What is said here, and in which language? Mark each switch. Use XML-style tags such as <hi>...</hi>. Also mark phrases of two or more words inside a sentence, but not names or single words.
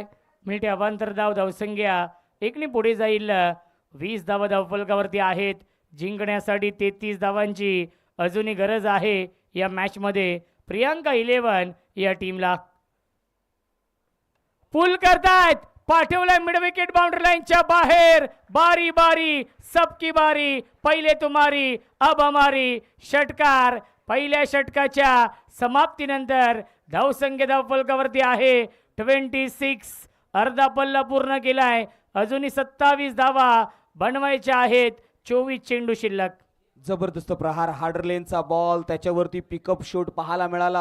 <mr>मिनिटे अवांतर धावसंख्या 1 ने पुढे जाईल. 20 धावा धावफलकावरती आहेत. जिंकण्यासाठी 33 धावांची अजूनही गरज आहे या मॅचमध्ये. प्रियांका 11 या टीमला. पुल करतायत. पाठवलाय</mr> <en>mid wicket boundary</en> <mr>लाईनच्या बाहेर.</mr> <hi>बारी बारी सबकी बारी. पहिले तुम्हारी अब हमारी.</hi> <mr>षटकार. पहिल्या षटकाच्या समाप्तीनंतर धावसंख्या धावफलकावरती आहे 26. अर्धा पल्ला पूर्ण केलाय. अजूनही 27 धावा बनवायच्या आहेत. 24 चेंडू शिल्लक. जबरदस्त प्रहार. हार्डर लेनचा बॉल त्याच्यावरती</mr> <en>pickup shot</en> <mr>पाहायला मिळाला.</mr>